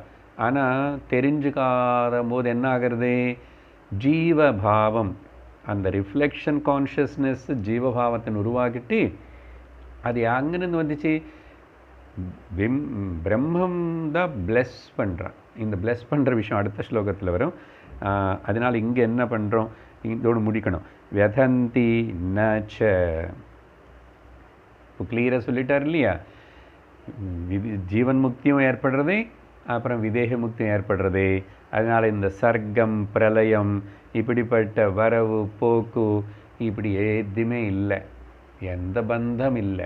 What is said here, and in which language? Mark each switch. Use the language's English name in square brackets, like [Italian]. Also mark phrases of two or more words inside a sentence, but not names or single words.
[Tamil] ஆனால் தெரிஞ்சுக்காத போது என்ன ஆகிறது, ஜீவபாவம், அந்த [English] reflection consciousness [Tamil] ஜீவபாவத்தை உருவாக்கிட்டு அது அங்கிருந்து வந்துச்சு, பிரம்மம் தான் பிளெஸ் பண்ணுறான். இந்த பிளெஸ் பண்ணுற விஷயம் அடுத்த ஸ்லோகத்தில் வரும். அதனால் இங்கே என்ன பண்ணுறோம், இதோடு முடிக்கணும். [Sanskrit] व्यथन्ति न च, [Tamil] இப்போ கிளியராக சொல்லிட்டார் இல்லையா, ஜீவன் முக்தியும் ஏற்படுறது, அப்புறம் விதேக முக்தியும் ஏற்படுறது. அதனால் இந்த சர்க்கம் பிரளயம் இப்படிப்பட்ட வரவு போக்கு இப்படி எதுவுமே இல்லை, எந்த பந்தம் இல்லை.